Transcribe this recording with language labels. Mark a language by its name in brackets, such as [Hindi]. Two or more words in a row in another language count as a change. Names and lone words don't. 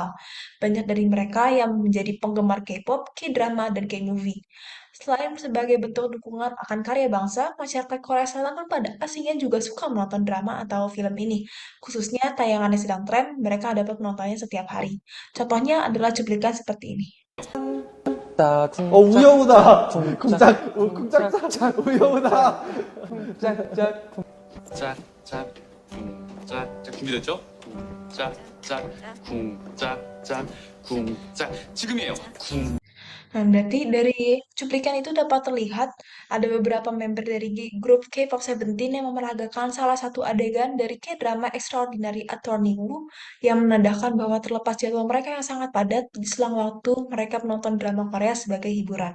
[Indonesian] Banyak dari mereka yang menjadi penggemar K-pop, K-drama, dan K-movie. Selain sebagai bentuk dukungan akan karya bangsa, masyarakat Korea Selatan kan pada aslinya juga suka menonton drama atau film ini. Khususnya tayangan yang sedang tren, mereka dapat menontonnya setiap hari. Contohnya adalah cuplikan seperti ini. [Korean] 우여우다 쿵짝 쿵짝 쿵짝짝 우여우다 쿵짝짝 쿵짝짝 쿵짝짝 준비됐죠? 쿵짝짝 쿵짝짝 쿵짝 지금이에요. 쿵 [Indonesian] Nah, berarti dari cuplikan itu dapat terlihat ada beberapa member dari grup K-pop Seventeen yang memeragakan salah satu adegan dari K-drama Extraordinary Attorney Woo yang menandakan bahwa terlepas jadwal mereka yang sangat padat di selang waktu mereka menonton drama Korea sebagai hiburan.